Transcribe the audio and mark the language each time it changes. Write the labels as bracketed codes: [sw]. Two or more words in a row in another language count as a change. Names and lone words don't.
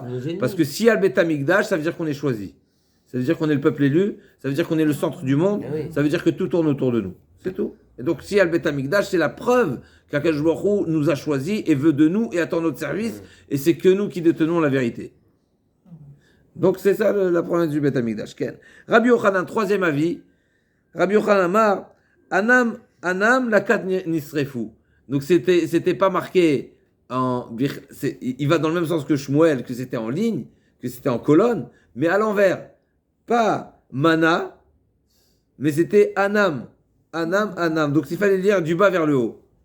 [fr] Parce que si il y a le Beth Amikdash, ça veut dire qu'on est choisi. Ça veut dire qu'on est le peuple élu, ça veut dire qu'on est le centre du monde, ça veut dire que tout tourne autour de nous. C'est tout. Et donc, si il y a le Beth Amikdash, c'est la preuve qu' [he] הקדוש ברוך הוא [fr] nous a choisis et veut de nous et attend notre service, et c'est que nous qui détenons la vérité. Donc, c'est ça la promesse du Beth Amikdash. Rabbi Yochanan, 3e avis. Rabbi Yochanan Amar, [arc] אנמ לקת ניסרפו. [fr] Donc, c'était pas marqué il va dans le même sens que Shmuel, que c'était en ligne, que c'était en colonne, mais à l'envers. Pas Mana, mais c'était Anam. Anam. Donc il fallait lire du bas vers le haut.